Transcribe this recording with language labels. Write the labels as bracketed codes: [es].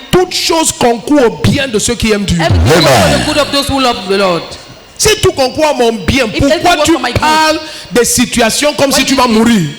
[fr] Toute chose concourt au bien de ceux qui aiment Dieu. [en] Everything for the good of those who love the Lord. [fr] Si tout concourt à mon bien, pourquoi tu parles des situations comme si tu vas mourir?